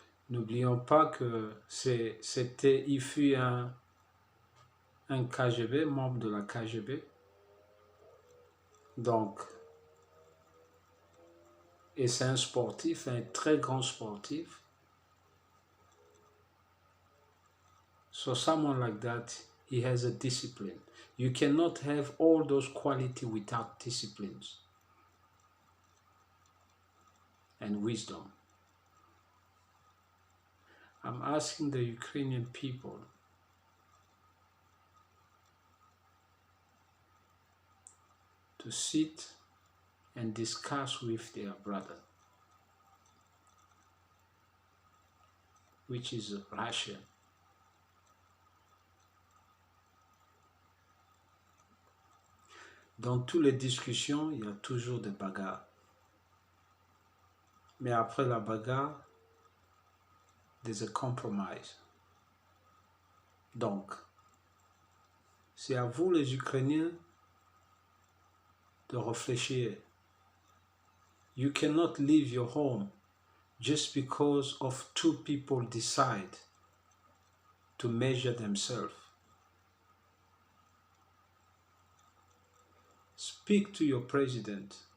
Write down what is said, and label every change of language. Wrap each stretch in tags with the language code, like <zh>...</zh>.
<fr>N'oublions pas que il fut un KGB, membre de la KGB. Donc, et c'est un sportif, un très grand sportif.</fr> <en>So someone like that, he has a discipline. You cannot have all those qualities without disciplines and wisdom. I'm asking the Ukrainian people to sit and discuss with their brother, which is Russia.</en> <fr>Dans toutes les discussions, il y a toujours des bagarres. Mais après la bagarre,</fr> <en>there's a compromise.</en> <fr>Donc, c'est à vous les Ukrainiens de réfléchir.</fr> <en>You cannot leave your home just because of two people decide to measure themselves. Speak to your president.</en>